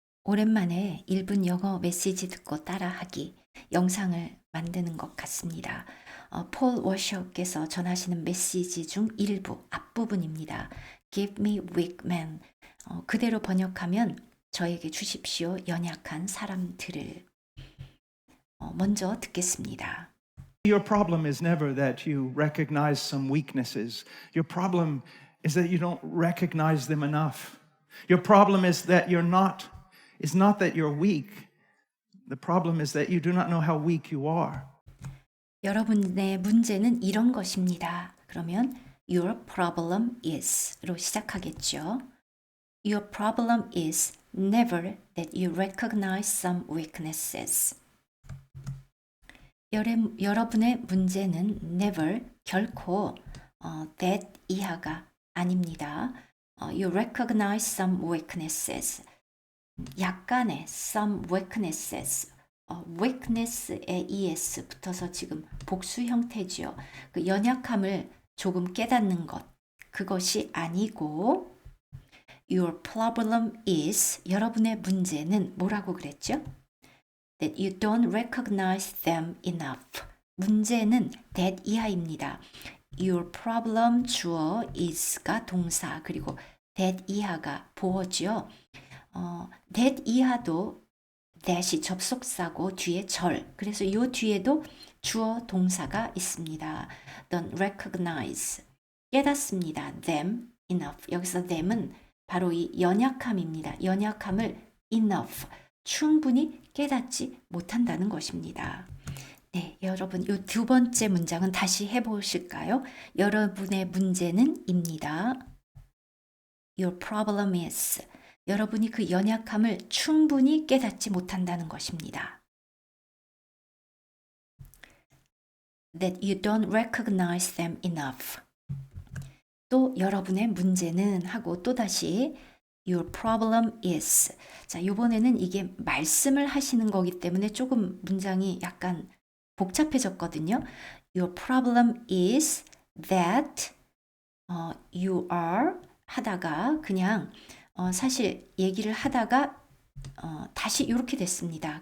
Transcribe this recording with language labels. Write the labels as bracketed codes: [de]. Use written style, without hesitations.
[ko] 오랜만에 1분 영어 메시지 듣고 따라하기 영상을 만드는 것 같습니다. 폴 워셔께서 전하시는 메시지 중 일부 앞부분입니다. [en] Give me weak men. [ko] 그대로 번역하면 저에게 주십시오. 연약한 사람들을. 먼저 듣겠습니다. [en] Your problem is never that you recognize some weaknesses. Your problem is that you don't recognize them enough. Your problem is not that you're weak. The problem is that you do not know how weak you are. [ko] 여러분의 문제는 이런 것입니다. 그러면 [en] Your problem is [ko] 로 시작하겠죠. [en] Your problem is never that you recognize some weaknesses. [ko] 여러분의 문제는 never 결코 that 이하가 아닙니다. [en] You recognize some weaknesses. 약간의 some weaknesses. [ko] weakness에 es 붙어서 지금 복수 형태지요. 그 연약함을 조금 깨닫는 것. 그것이 아니고 [en] Your problem is [ko] 여러분의 문제는 뭐라고 그랬죠? [en] That you don't recognize them enough. [ko] 문제는 that 이하입니다. Your problem 주어 is가 동사 그리고 that 이하가 보어죠. that 이하도 that이 접속사고 뒤에 절. 그래서 이 뒤에도 주어 동사가 있습니다. [en] Don't recognize. 깨닫습니다. them enough. [ko] 여기서 them은 바로 이 연약함입니다. 연약함을 enough. 충분히 깨닫지 못한다는 것입니다. 네, 여러분, 이 두 번째 문장은 다시 해보실까요? 여러분의 문제는 입니다. [en] Your problem is. [ko] 여러분이 그 연약함을 충분히 깨닫지 못한다는 것입니다. [en] That you don't recognize them enough. [ko] 또 여러분의 문제는 하고 또다시 [en] Your problem is. [ko] 자, 이번에는 이게 말씀을 하시는 거기 때문에 조금 문장이 약간 복잡해졌거든요. [en] Your problem is that you are [ko] 하다가 그냥 사실 얘기를 하다가 다시 이렇게 됐습니다.